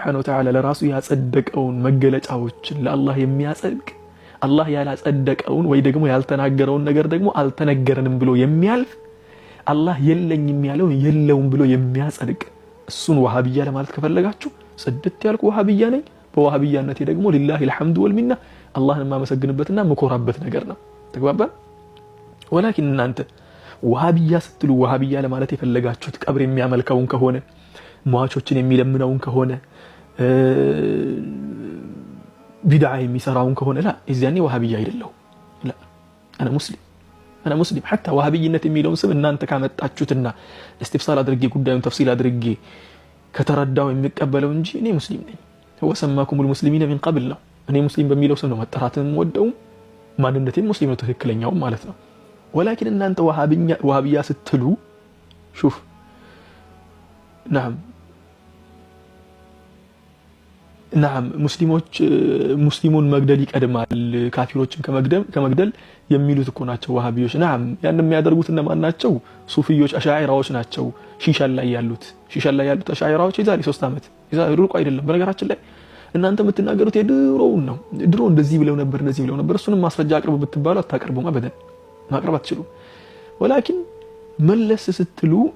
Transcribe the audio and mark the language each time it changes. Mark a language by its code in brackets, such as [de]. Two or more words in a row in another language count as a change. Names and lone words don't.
[ar] وتعالى [am] ለራሱ ያጸደቀውን መገለጫዎችን ለአላህ የሚያጸድቅ አላህ ያላጸደቀውን ወይ ደግሞ ያልተናገረውን ነገር ደግሞ አልተነገረንም ብሎ የሚያልፍ አላህ የለኝም ያለው የለውም ብሎ የሚያጸድቅ እሱን ወሃቢያ ለማለት ከፈለጋችሁ ስድት ያልኩ ወሃቢያ ነኝ በወሃቢያነቴ ደግሞ [ar] لله الحمد والمنه [am] አላህን ማመሰግንበትና መኮራበት ነገር ነው ተግባባን ወላኪን እናንተ ወሃቢያ ስትሉ ወሃቢያ ለማለት የፈለጋችሁት ቀብር የሚያመልከውን ከሆነ ሟቾችን የሚለምነውን ከሆነ ቢድዓ የሚሰራውን ከሆነ ላ እዚያኔ ወሃቢያ አይደለም ላ [ar] انا مسلم حتى [am] ወሃቢይነት የሚለውን ስም እናንተ ካመጣችሁትና እስቲፍሳል አድርጌ ጉዳዩን ተፍሲል አድርጌ ከተረዳው የሚቀበለው እንጂ እኔ ሙስሊም ነኝ [ar] هو سماكم المسلمين من قبل [am] ነው እኔ ሙስሊም በሚለው ስም ነው መጠራትም ወደው ማንነቴን ሙስሊም ነው ትክክለኛው ማለት ነው ولكن እናንተ ወሃቢያ ስትሉ [ar] شوف نعم [am] نعم ሙስሊሙን መግደል ይቀድማል ካፊሮችን ከመግደል የሚሉት እኮ ናቸው ወሃቢዮች نعم ያን የሚያደርጉት እነማን ናቸው ሱፊዮች አሻዒራዎች ናቸው ሺሻ ላይ ያሉት አሻዒራዎች የዛሬ 3 አመት የዛሬ ሩቅ አይደለም በነገራችን ላይ እናንተ የምትናገሩት የድሮውን ነው ድሮ እንደዚህ ብለው ነበር እሱንም ማስረጃ አቅርቡ ብትባሉ አታቀርቡማ በደን ማቅረብ አትችሉ ولكن መለስ ስትሉ